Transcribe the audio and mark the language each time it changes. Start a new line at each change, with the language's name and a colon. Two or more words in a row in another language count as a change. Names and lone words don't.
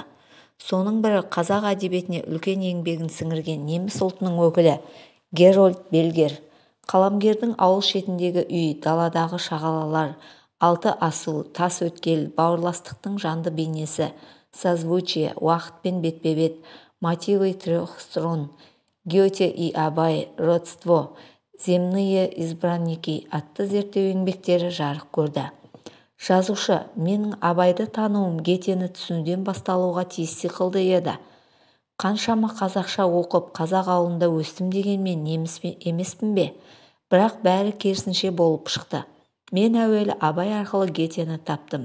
Kazakh: Соның бірі қазақ әдебиетіне үлкен еңбегін сіңірген неміс ұлтының өкілі Герольд Бельгер. Қаламгердің ауыл шетіндегі үй, даладағы шағалалар, алты асу, тас өткел, бауырластықтың жанды бейнесі, созвучие, уақытпен бетпе-бет, мотивы трех струн, Гете и Абай, родство, земные избранники атты зерттеу еңбектері жарық көрді. Жазушы, менің Абайды тануым Гетені түсінуден басталуға тиіс сықылды еді. Қаншама қазақша оқып, қазақ ауылында өстім дегенмен неміс емеспін бе? Бірақ бәрі керісінше болып шықты. Мен әуелі Абай арқылы Гетені таптым.